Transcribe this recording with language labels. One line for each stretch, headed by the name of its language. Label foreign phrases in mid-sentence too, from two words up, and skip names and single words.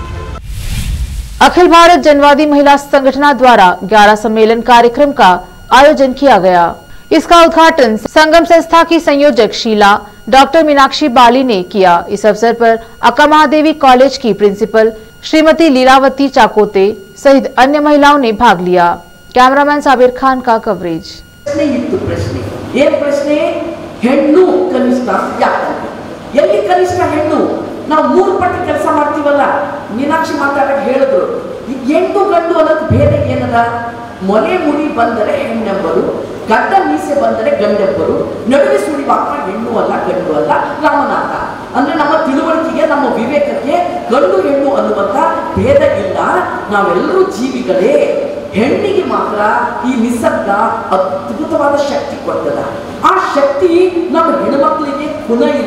Hindi: अखिल भारत जनवादी महिला संगठन द्वारा 11 सम्मेलन कार्यक्रम का आयोजन किया गया। इसका उद्घाटन संगम संस्था की संयोजक शीला डॉक्टर मीनाक्षी बाली ने किया। इस अवसर पर अक्का महादेवी कॉलेज की प्रिंसिपल श्रीमती लीलावती चाकोते सहित अन्य महिलाओं ने भाग लिया। कैमरामैन साबिर खान का कवरेज।
Kannada: ಹೆಣ್ಣು ಕನಿಷ್ಠ ಯಾಕೆ ಎಲ್ಲಿ ಕನಿಷ್ಠ ಹೆಣ್ಣು ನಾವು 3 ಪಟ್ಟು ಕೆಲಸ ಮಾಡ್ತೀವಲ್ಲ ಮೀನಾಕ್ಷಿ ಮಾತಾಡಕ್ಕೆ ಹೇಳಿದ್ರು ಹೆಣ್ಣು ಗಂಡು ಅನ್ನೋದು ಭೇದ ಏನದ ಮೊಲೆ ಮುಡಿ ಬಂದರೆ ಹೆಣ್ಣೆಬ್ಬರು ಗಡ್ಡ ಮೀಸೆ ಬಂದರೆ ಗಂಡೆಬ್ಬರು ನಡುವೆ ಸುಳಿವಾಕ ಹೆಣ್ಣು ಅಲ್ಲ ಗಂಡು ಅಲ್ಲ ರಾಮನಾಥ ಅಂದ್ರೆ ನಮ್ಮ ತಿಳುವಳಿಕೆಗೆ ನಮ್ಮ ವಿವೇಕಕ್ಕೆ ಗಂಡು ಹೆಣ್ಣು ಅನ್ನುವಂತ ಭೇದ ಇಲ್ಲ ನಾವೆಲ್ಲರೂ ಜೀವಿಗಳೇ ಹೆಣ್ಣಿಗೆ ಮಾತ್ರ ಈ ನಿಸರ್ಗ ಅದ್ಭುತವಾದ ಶಕ್ತಿ ಕೊಡ್ತದ ಆ ಶಕ್ತಿ ನಮ್ಮ ಹೆಣ್ಮಕ್ಳಿಗೆ ಗುಣ ಇಲ್ಲ